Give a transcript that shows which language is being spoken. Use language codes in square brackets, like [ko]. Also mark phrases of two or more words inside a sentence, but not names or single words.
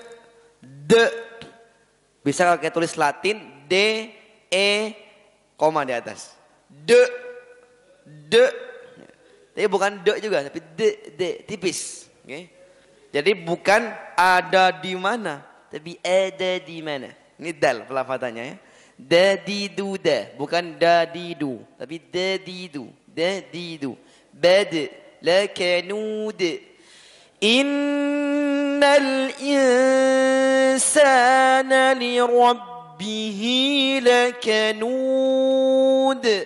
[id] Bisa kalau kita tulis Latin D E koma di atas. De. Tapi bukan de juga, tapi de tipis. Okay? Jadi bukan ada di mana, tapi ada di mana. Ini dal pelafatannya ya. Dadidu da, bukan dadidu, tapi dadidu. [ar] Bad, lakanud. Innal insana li rabbihi lakanud.